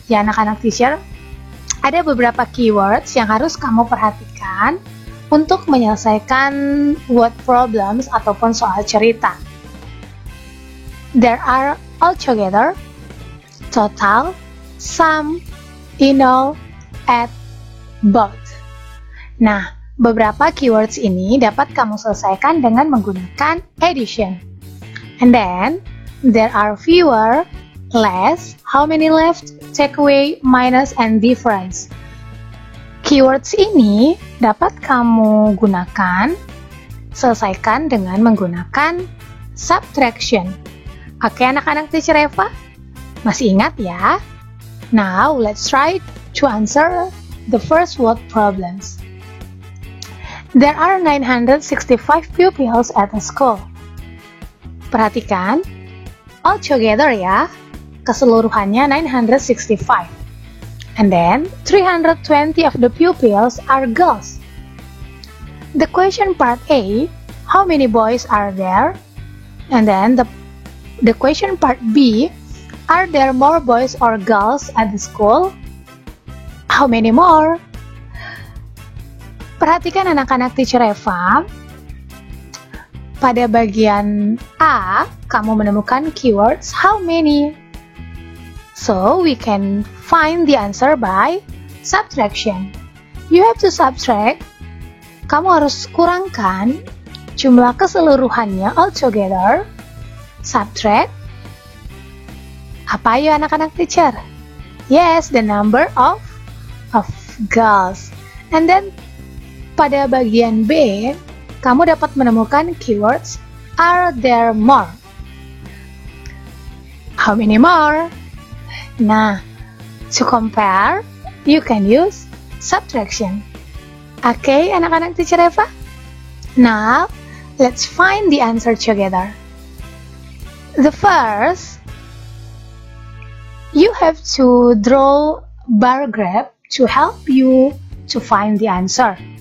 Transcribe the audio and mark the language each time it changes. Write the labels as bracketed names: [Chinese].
[Indonesian] Ya anak-anak teacher, ada beberapa keywords yang harus kamu perhatikan untuk menyelesaikan word problems ataupun soal cerita. [English] There are altogether, total, sum, in all, at, both. [Indonesian] Nah, beberapa keywords ini dapat kamu selesaikan dengan menggunakan addition. [English] And then, there are fewer, less, how many left, take away, minus, and difference. [Indonesian] Keywords ini dapat kamu gunakan, selesaikan dengan menggunakan subtraction. Oke, anak-anak teacher Eva? Masih ingat ya? [English] Now, let's try to answer the first word problems. There are 965 pupils at the school. [Indonesian] Perhatikan, [English] all together [Indonesian] ya, keseluruhannya 965. [English] And then, 320 of the pupils are girls. The question part A, how many boys are there? And then, the question part B, are there more boys or girls at the school? How many more? [Indonesian] Perhatikan anak-anak teacher Eva. Pada bagian A, kamu menemukan keywords [English] how many. So, we can find the answer by subtraction. You have to subtract. [Indonesian] Kamu harus kurangkan jumlah keseluruhannya [English] altogether. Subtract. [Indonesian] Apa ya anak-anak [English] teacher? Yes, the number of girls. [Indonesian] And then, pada bagian B, kamu dapat menemukan keywords [English] are there more? How many more? Nah, to compare, you can use subtraction. Okay, anak-anak teacher Eva? Now, let's find the answer together. The first, you have to draw bar graph to help you to find the answer.